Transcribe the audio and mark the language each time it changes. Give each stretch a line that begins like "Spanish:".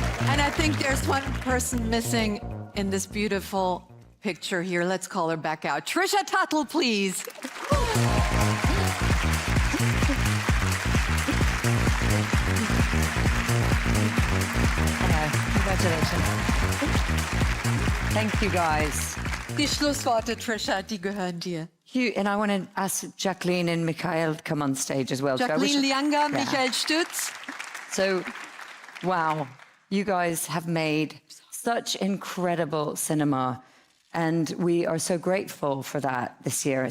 English: And I think there's one person missing in this beautiful picture here. Let's call her back out. Trisha Tuttle, please. Congratulations. Thank you, guys.
German: Die Schlussworte, Trisha, die gehören dir.
English: Hugh, and I want to ask Jacqueline and Mikhail to come on stage as well. Jacqueline Lianga, Michael Stütz. So, wow, you guys have made such incredible cinema, and we are so grateful for that this year.